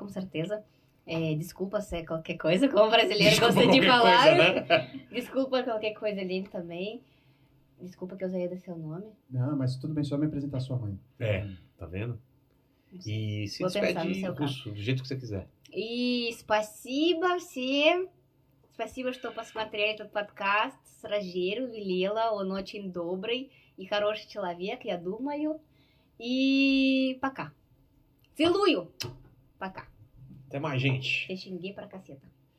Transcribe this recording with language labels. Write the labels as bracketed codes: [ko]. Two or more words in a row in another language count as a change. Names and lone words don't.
[pt] Com certeza. Desculpa se é qualquer coisa, como brasileiro gosta de falar. Coisa, né? Desculpa qualquer coisa ali também. Desculpa que eu usei do seu nome. Não, mas tudo bem, só me apresentar sua mãe. Tá vendo? E se Vou pensar no despede em seu russo, do jeito que você quiser. [ru] И спасибо всем. Спасибо, что посмотрели этот подкаст. Сражеру велела, он очень добрый и хороший человек, я думаю. И пока. Целую. Пока. [pt] Até mais, gente. Te xinguei pra caceta.